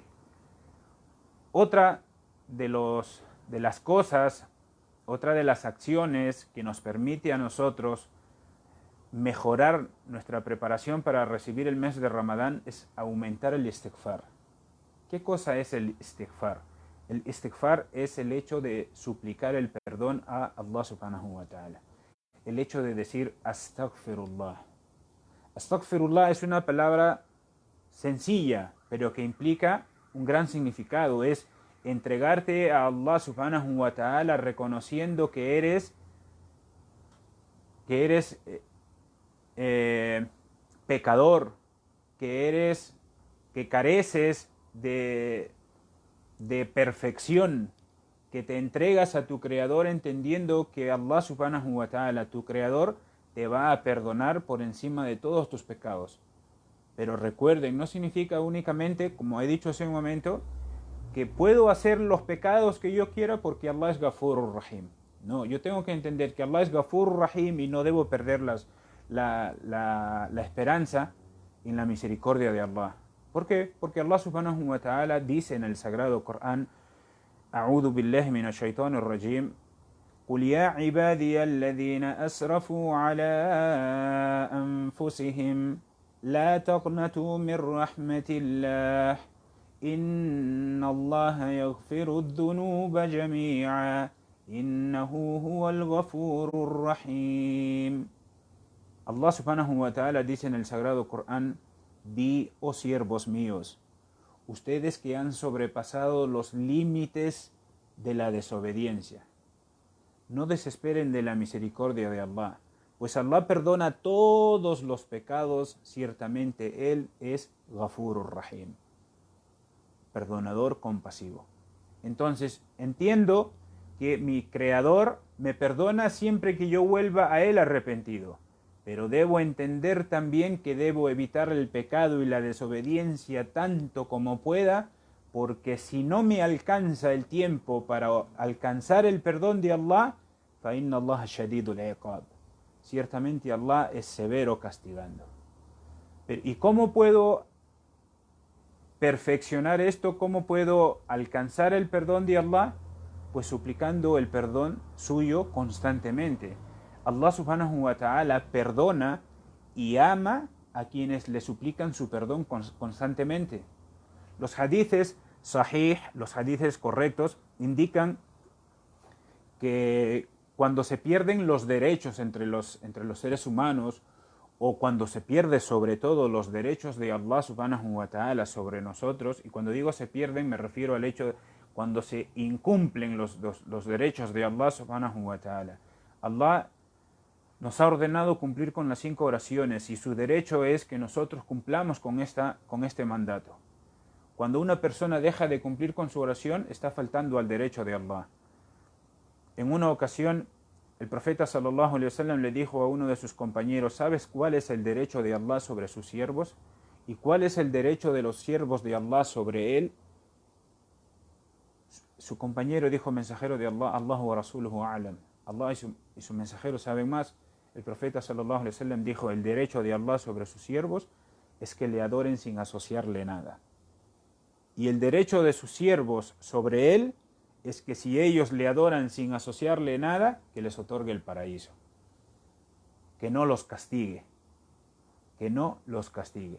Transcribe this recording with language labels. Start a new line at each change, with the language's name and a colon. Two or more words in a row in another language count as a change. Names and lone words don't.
Spanish: Otra de las acciones que nos permite a nosotros mejorar nuestra preparación para recibir el mes de Ramadán es aumentar el istighfar. ¿Qué cosa es el istighfar? El istighfar es el hecho de suplicar el perdón a Allah
Arabic: سبحانه وتعالى.
Spanish: El hecho de decir astaghfirullah. Astaghfirullah es una palabra sencilla, pero que implica un gran significado. Es entregarte a Allah
Arabic: سبحانه وتعالى
Spanish: reconociendo que eres pecador, que careces de perfección, que te entregas a tu Creador entendiendo que Allah
Arabic: سبحانه وتعالى,
Spanish: tu Creador, te va a perdonar por encima de todos tus pecados. Pero recuerden, no significa únicamente, como he dicho hace un momento, que puedo hacer los pecados que yo quiera porque Allah es
Arabic: غفور رحيم.
Spanish: No, yo tengo que entender que Allah es
Arabic: غفور رحيم
Spanish: y no debo perder la esperanza en la misericordia de Allah. ¿Por qué? Porque Allah
Arabic: سبحانه وتعالى
Spanish: dice en el Sagrado Corán:
Arabic: أعوذ بالله من الشيطان الرجيم, قل يا عبادي الذين أسرفوا على أنفسهم لا تقنطوا من رحمة الله إن الله يغفر الذنوب جميعا إنه هو الغفور الرحيم.
Spanish: Allah
Arabic: سبحانه وتعالى
Spanish: dice en el Sagrado Corán: Di, oh siervos míos, ustedes que han sobrepasado los límites de la desobediencia, no desesperen de la misericordia de Allah, pues Allah perdona todos los pecados, ciertamente Él es
Arabic: الغفور الرحيم,
Spanish: perdonador compasivo. Entonces, entiendo que mi Creador me perdona siempre que yo vuelva a Él arrepentido, pero debo entender también que debo evitar el pecado y la desobediencia tanto como pueda, porque si no me alcanza el tiempo para alcanzar el perdón de Allah,
Arabic: فَإِنَّ اللَّهَ شَدِيدُ الْعِقَابِ,
Spanish: ciertamente Allah es severo castigando. ¿Y cómo puedo perfeccionar esto? ¿Cómo puedo alcanzar el perdón de Allah? Pues suplicando el perdón suyo constantemente. Allah
Arabic: سبحانه وتعالى
Spanish: perdona y ama a quienes le suplican su perdón constantemente. Los hadices sahih, los hadices correctos, indican que cuando se pierden los derechos entre los seres humanos, o cuando se pierde sobre todo los derechos de Allah
Arabic: سبحانه وتعالى
Spanish: sobre nosotros, y cuando digo se pierden me refiero al hecho de cuando se incumplen los derechos de Allah
Arabic: سبحانه وتعالى.
Spanish: Allah nos ha ordenado cumplir con las 5 oraciones y su derecho es que nosotros cumplamos con este mandato. Cuando una persona deja de cumplir con su oración, está faltando al derecho de Allah. En una ocasión, el profeta
Arabic: صلى الله عليه وسلم
Spanish: le dijo a uno de sus compañeros: ¿sabes cuál es el derecho de Allah sobre sus siervos? ¿Y cuál es el derecho de los siervos de Allah sobre él? Su compañero dijo: mensajero de Allah,
Arabic: الله ورسوله أعلم.
Spanish: Allah y su mensajero saben más. El profeta
Arabic: صلى الله عليه وسلم
Spanish: dijo: el derecho de Allah sobre sus siervos es que le adoren sin asociarle nada. Y el derecho de sus siervos sobre él es que si ellos le adoran sin asociarle nada, que les otorgue el paraíso. Que no los castigue. Que no los castigue.